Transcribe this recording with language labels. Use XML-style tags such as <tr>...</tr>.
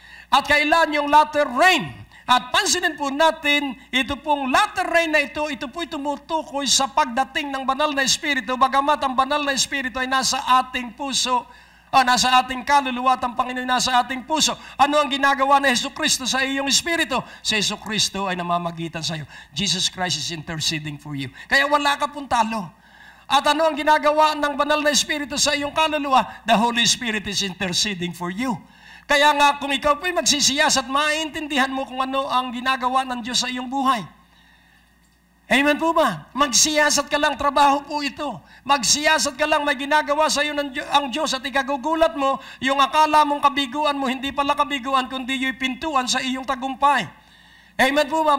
<tl>At kailan yung latter rain? At pansinin po natin, ito pong latter rain na ito po'y tumutukoy sa pagdating ng banal na espiritu, bagamat ang banal na espiritu ay nasa ating puso, nasa ating kaluluwa at ang Panginoon nasa ating puso. Ano ang ginagawa ni Jesucristo sa iyong espiritu? Si Jesucristo ay namamagitan sa iyo.</tl> <en>Jesus Christ is interceding for you.</en> <tl>Kaya wala ka pong talo. At ano ang ginagawa ng banal na espiritu sa iyong kaluluwa?</tl> <en>The Holy Spirit is interceding for you.</en> <tl>Kaya nga, kung ikaw po'y magsisiyasat, maintindihan mo kung ano ang ginagawa ng Diyos sa iyong buhay. Amen po ba? Magsiyasat ka lang, trabaho po ito. Magsiyasat ka lang, may ginagawa sa iyo ang Diyos at ikagugulat mo, yung akala mong kabiguan mo, hindi pala kabiguan, kundi yung pintuan sa iyong tagumpay. Amen po ba?</tl>